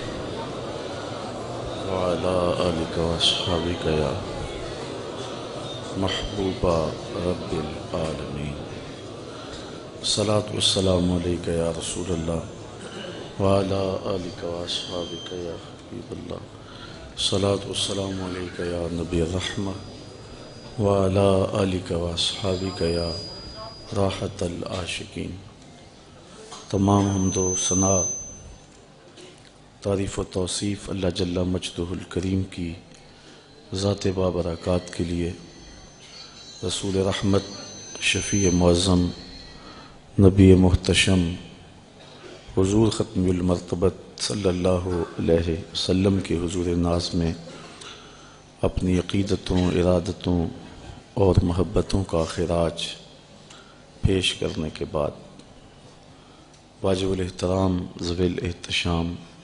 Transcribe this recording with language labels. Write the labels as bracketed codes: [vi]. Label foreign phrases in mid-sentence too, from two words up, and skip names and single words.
[ar] وعلی آلک واصحابک یا محبوب رب العالمین الصلاۃ والسلام علیک یا رسول اللہ وعلی آلک واصحابک یا حبیب اللہ الصلاۃ والسلام علیک یا نبی الرحمہ وعلی آلک واصحابک یا راحت العاشقین۔ [ur] تمام حمد و ثنا تعریف و توصیف اللہ [ar] جل مجدہ الکریم [ur] کی ذات بابرکات کے لیے، رسول رحمت شفیع معظم نبی محتشم حضور ختم المرتبت [ar] صلی اللہ علیہ وسلم [ur] کے حضور ناز میں اپنی عقیدتوں، ارادتوں اور محبتوں کا خراج پیش کرنے کے بعد واجب الاحترام ذوی الاحتشام